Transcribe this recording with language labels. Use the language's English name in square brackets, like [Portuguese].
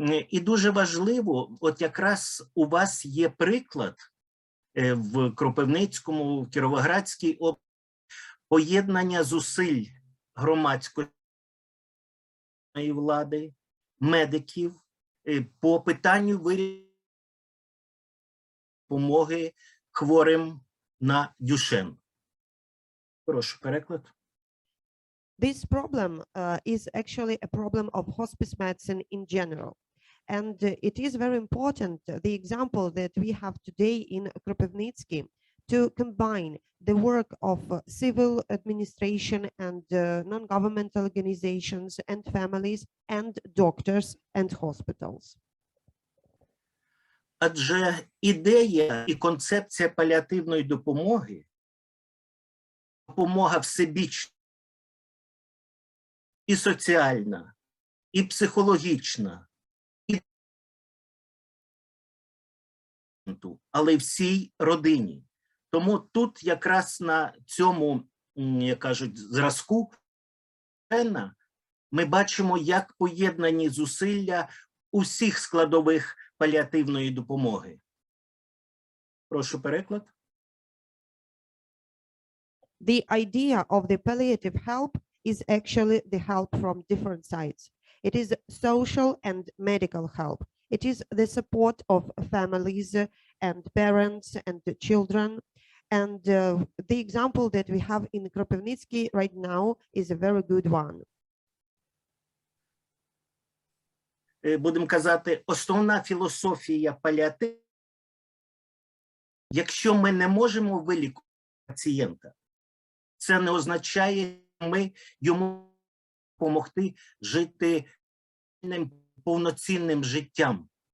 [Ukrainian] І дуже важливо, от якраз у вас є приклад в Кропивницькому, в Кіровоградській області, поєднання зусиль громадської влади, медиків по питанню вирішення допомоги хворим на Дюшен. Прошу переклад. [English] This problem is actually a problem of hospice medicine in general. And it is very important, the example that we have today in Kropivnitsky, to combine the work of civil administration and non-governmental organizations and families and doctors and hospitals. [Ukrainian] Адже ідея і концепція паліативної допомоги, допомога всебічна, і соціальна, і психологічна, але й всій родині. Тому тут якраз на цьому, як кажуть, зразку ми бачимо, як поєднані зусилля усіх складових паліативної допомоги. Прошу переклад. [English] The idea of the palliative help is actually the help from different sides. It is social and medical help. It is the support of families and parents and the children. And the example that we have in Kropivnitsky right now is a very good one. [Ukrainian] Будемо казати, основна філософія паліативу, якщо ми не можемо вилікувати пацієнта, це не означає, що ми йому допомогти жити повноцінним життям.